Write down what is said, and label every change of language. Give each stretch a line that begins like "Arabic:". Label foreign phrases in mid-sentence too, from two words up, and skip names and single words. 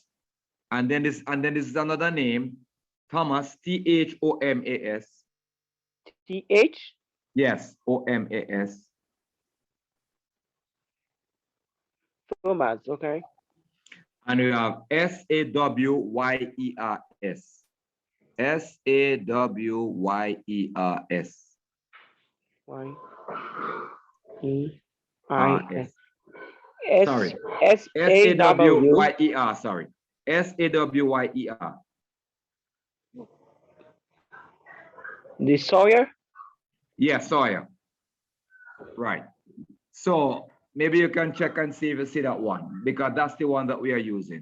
English: And then this is another name, Thomas, THOMAS. TH. Yes, OMAS. Thomas, okay. And we have SAWYERS. SAWYERS. YEIS. Sorry. SAWYER. Sorry. SAWYER. The Sawyer? Yeah, Sawyer. Right. So maybe you can check and see if you see that one, because that's the one that we are using.